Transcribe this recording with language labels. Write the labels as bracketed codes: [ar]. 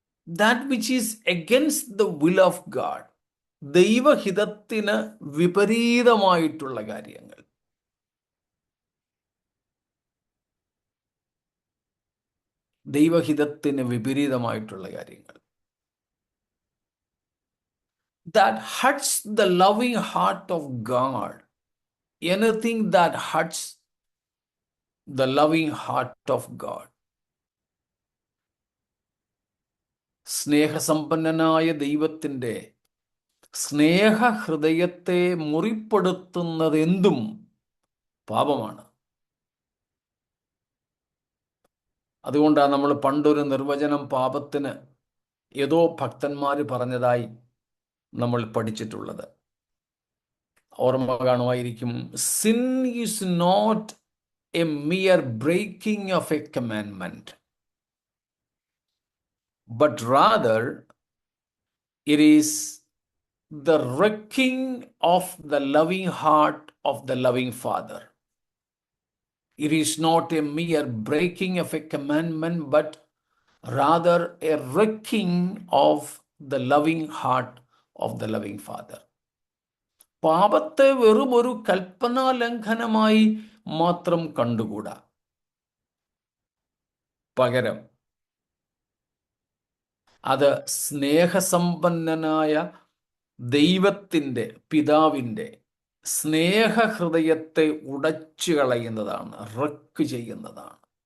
[en] That which is against the will of God, [ml] ദൈവഹിതത്തിന് വിപരീതമായിട്ടുള്ള കാര്യങ്ങൾ. ദൈവഹിതത്തിന് വിപരീതമായിട്ടുള്ള കാര്യങ്ങൾ. [en] That hurts the loving heart of God. Anything that hurts the loving heart of God. [ml] സ്നേഹസമ്പന്നനായ ദൈവത്തിൻ്റെ സ്നേഹഹൃദയത്തെ മുറിപ്പെടുത്തുന്നതെന്തും പാപമാണ്. അതുകൊണ്ടാണ് നമ്മൾ പണ്ടൊരു നിർവചനം പാപത്തിന് ഏതോ ഭക്തന്മാർ പറഞ്ഞതായി നമ്മൾ പഠിച്ചിട്ടുള്ളത്. ഓർമ്മ കാണുമായിരിക്കും. [en] Sin is not a mere breaking of a commandment, but rather it is the wrecking of the loving heart of the loving Father. It is not a mere breaking of a commandment, but rather a wrecking of the loving heart of the loving Father. [ml] പാപത്തെ വെറും ഒരു കൽപ്പനാ ലംഘനമായി മാത്രം കണ്ടുകൂടാ. പകരം അത് സ്നേഹസമ്പന്നനായ ദൈവത്തിൻ്റെ, പിതാവിൻ്റെ സ്നേഹഹൃദയത്തെ ഉടച്ചു കളയുന്നതാണ്, റക്ക് ചെയ്യുന്നതാണ്.